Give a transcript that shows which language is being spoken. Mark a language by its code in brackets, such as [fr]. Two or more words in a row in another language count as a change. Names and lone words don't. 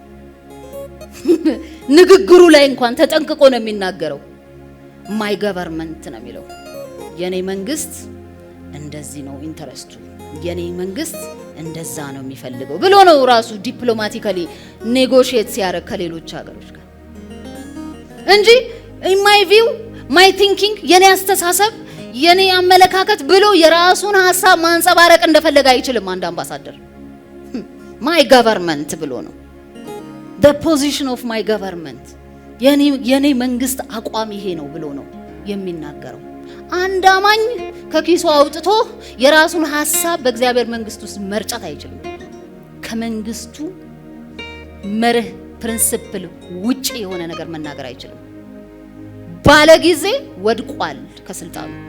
[am] ንግግሩ ላይ እንኳን ተጠንቅቆ ነው የሚናገረው። [en] my government [am] ነው የሚለው። የኔ መንግስት እንደዚህ ነው ኢንተረስቱ፣ የኔ መንግስት እንደዛ ነው የሚፈልገው ብሎ ነው ራሱ [en] diplomatically negotiate [am] ሲያደርግ ከሌሎች ሀገሮች ጋር እንጂ [en] my view my thinking [am] የኔ አስተሳሰብ የኔ አመለካከት ብሎ የራሱን ሐሳብ ማንጸባረቅ እንደፈለገ አይችልም። አንድ አምባሳደር [en] my government [am] ብሎ ነው [en] the position of my government [am] የኔ መንግስት አቋም ይሄ ነው ብሎ ነው የሚናገረው። አንድ አማኝ ከኪሱ አውጥቶ የራሱን ሐሳብ በእግዚአብሔር መንግስት ውስጥ መርጨት አይችልም። ከመንግስቱ መርህ ፕሪንሲፕል ውጪ የሆነ ነገር መናገር አይችልም። ባለ ጊዜ ወድቋል ከስልጣኑ።